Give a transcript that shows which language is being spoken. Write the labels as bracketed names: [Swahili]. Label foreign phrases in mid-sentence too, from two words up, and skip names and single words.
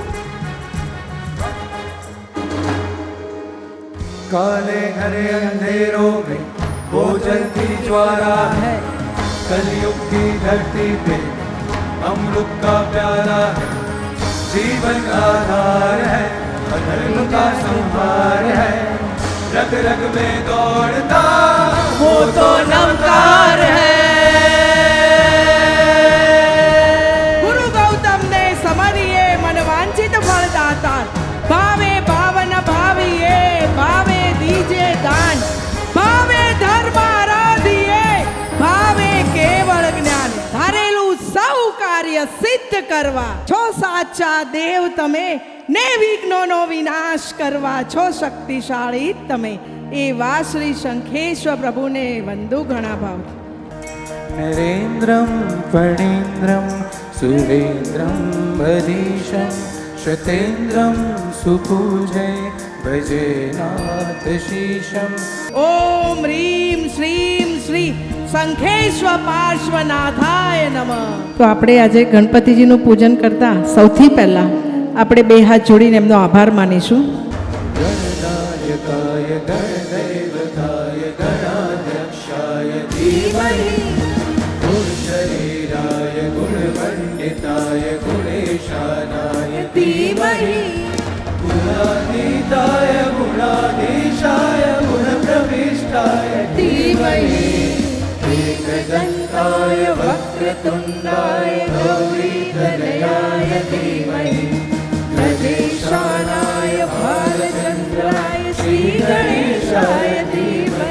[Hindi] काले घरे अंधेरों में वो जलती ज्वाला है, कलयुग की धरती पे अमृत का प्याला है, जीवन आधार है, अधर्म का संहार है, रग रग में दौड़ता वो तो नवकार है. [Gujarati] ગુરુ ગૌતમને સમરીએ મન વાંછિત ફળદાતા, ભાવે ભાવન ભાવીએ, ભાવે દીજે દાન, ભાવે ધર્મ આરાધીએ, ભાવે કેવળ જ્ઞાન, ધારેલું સૌ કાર્ય સિદ્ધ કરવા છો સાચા દેવ તમે, ને વિઘ્નોનો વિનાશ કરવા છો શક્તિશાળી તમે. એવા શ્રી શંખેશ્વર પ્રભુને વંદુ ઘણા ભાવથી. [Sanskrit] नरेन्द्रं फणीन्द्रं सुरेन्द्रं बधीशं शतेन्द्रं सुपूजे भजेनाथ शीशम्. ઓમ રીમ શ્રીમ શ્રી શંખેશ્વર પાર્શ્વનાથાય નમઃ. [Gujarati] તો આપણે આજે ગણપતિજીનું પૂજન કરતા સૌથી પહેલા આપણે બે હાથ જોડીને એમનો આભાર માનીશું. [Sanskrit] गणनायकाय गणदैवताय गणाध्यक्षाय धीमहि, गुणशरीराय गुणमण्डिताय गुणेशानाय धीमहि, गुणातीताय गुणाधीशाय गुणप्रविष्टाय धीमहि, एकदन्ताय वक्रतुण्डाय गौरीतनयाय धीमहि, गणेशानाय भालचन्द्राय श्रीगणेशाय धीमहि.